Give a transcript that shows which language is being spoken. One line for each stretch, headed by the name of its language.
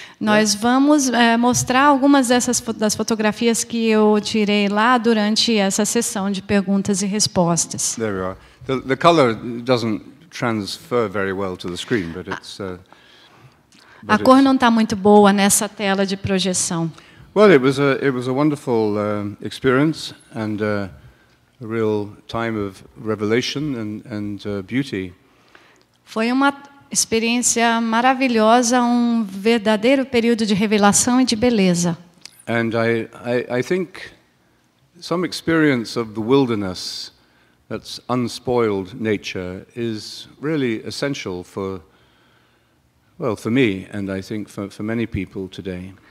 Portuguese: Nós vamos mostrar algumas das fotografias que eu tirei lá durante essa sessão de perguntas e respostas.
English: There we are. The color doesn't transfer very well to the screen, but it's.
Portuguese: A cor não está muito boa nessa tela de projeção.
English: Well, it was a wonderful experience and a real time of revelation and beauty.
Portuguese: Foi uma experiência maravilhosa, um verdadeiro período de revelação e de beleza.
English: And I think some experience of the wilderness, that's unspoiled nature, is really essential for me, and I think for many people today.